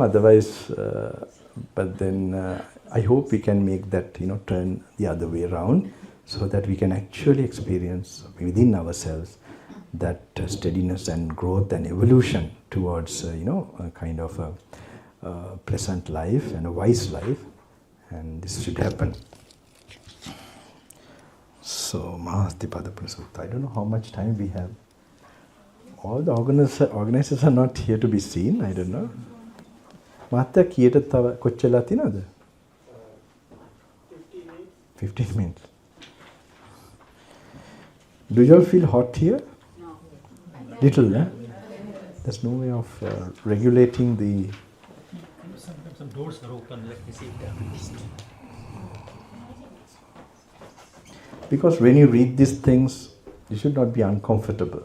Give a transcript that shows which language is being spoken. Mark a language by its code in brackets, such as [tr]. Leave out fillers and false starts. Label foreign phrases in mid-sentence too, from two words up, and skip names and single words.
[en] Otherwise, but then I hope we can make that turn the other way around, so that we can actually experience within ourselves that steadiness and growth and evolution towards a kind of a pleasant life and a wise life, and this should happen. So Mahastipadapana Sutta. I don't know how much time we have. All the organizers are not here to be seen. I don't know. [si] මහත්තයා කීයට තව කොච්චර තියෙනවද? [en] 15 minutes. Do you all feel hot here? No. Little, eh? There's no way of regulating the... Sometimes some doors are open, let me see if they are released. Because when you read these things, you should not be uncomfortable.